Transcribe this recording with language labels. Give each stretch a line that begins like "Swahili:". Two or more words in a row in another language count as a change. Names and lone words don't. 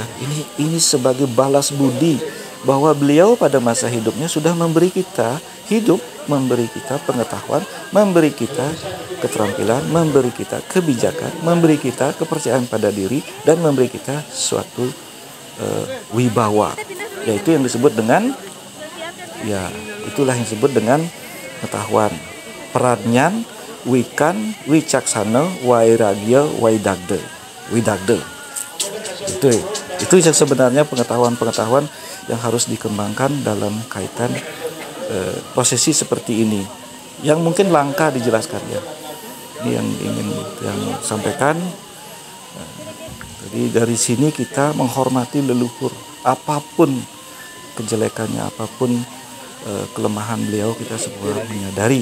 Indonesian: Ini sebagai balas budi bahwa beliau pada masa hidupnya sudah memberi kita hidup, memberi kita pengetahuan, memberi kita keterampilan, memberi kita kebijakan, memberi kita kepercayaan pada diri, dan memberi kita suatu wibawa, yaitu yang disebut dengan itulah yang disebut dengan pengetahuan, peradnyan, wikan, wicaksana, wairagya, widagda. Itu yang sebenarnya pengetahuan-pengetahuan yang harus dikembangkan dalam kaitan prosesi seperti ini yang mungkin langka dijelaskan ya. Ini yang ingin yang sampaikan. Jadi dari sini kita menghormati leluhur, apapun kejelekannya, apapun kelemahan beliau, kita semua menyadari.